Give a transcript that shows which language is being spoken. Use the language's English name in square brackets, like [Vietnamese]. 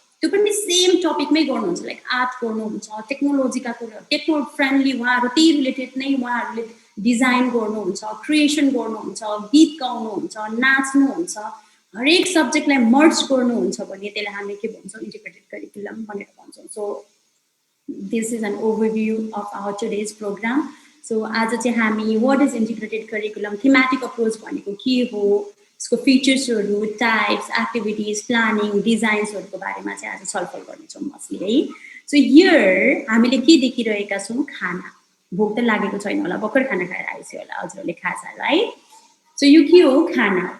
[Nepali] त्यो पनि सेम टपिकमै गर्नुहुन्छ. लाइक आर्ट गर्नुहुन्छ, टेक्नोलोजीका कुरा, टेक्नो फ्रेन्डली उहाँहरू त्यही रिलेटेड नै उहाँहरूले डिजाइन गर्नुहुन्छ, क्रिएसन गर्नुहुन्छ, गीत गाउनुहुन्छ, नाच्नुहुन्छ, हरेक सब्जेक्टलाई मर्ज गर्नुहुन्छ भने त्यसलाई हामीले के भन्छौँ इन्टिग्रेटेड करिकुलम भनेर भन्छौँ. [English] So this is an overview of our today's program. [Nepali] So आज चाहिँ हामी [English] what is integrated curriculum, thematic approach [Nepali] भनेको के हो, यसको फिचर्सहरु, टाइप्स, एक्टिभिटिज, प्लानिङ, डिजाइन्सहरुको बारेमा चाहिँ आज छलफल गर्नेछौँ मस्ली है. सो हियर हामीले के देखिरहेका छौँ? खाना. भोक त लागेको छैन होला, भर्खर खाना खाएर आइसक्यो होला हजुरहरूले खाजा, राइट? सो यो के हो? खाना.